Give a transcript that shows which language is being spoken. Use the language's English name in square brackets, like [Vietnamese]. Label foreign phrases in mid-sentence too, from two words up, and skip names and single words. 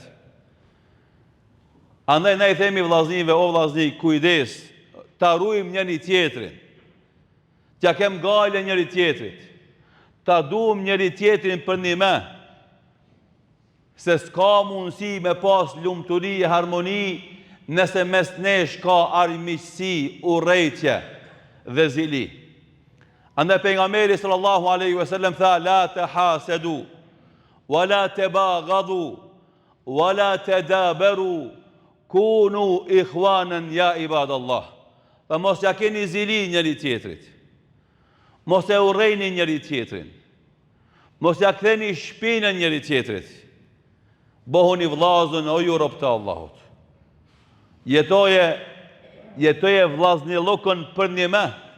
[Albanian] Andaj na i themi vllaznive, o vllazni, kujdes, ta ruajmë njëri tjetrin, t'ja kem gale njëri tjetrit, ta duam njëri tjetrin për një me, se s'ka mundësi me pas lumturi e harmoni nëse mes nesh ka armiqësi, urrejtje dhe zili. Andaj pejgamberi [Arabic] صلى الله عليه وسلم tha, لا تحاسدوا ولا تباغضوا ولا تدابروا كونوا إخوانا يا عباد الله. [Albanian] Dhe mos ja keni zili njëri tjetrit. Mos e urrejni njëri tjetrin. Mos ja ktheni shpinën njëri tjetrit. Bohuni vllazën o ju rob të Allahut. Jetoje vllaznillukën për një me.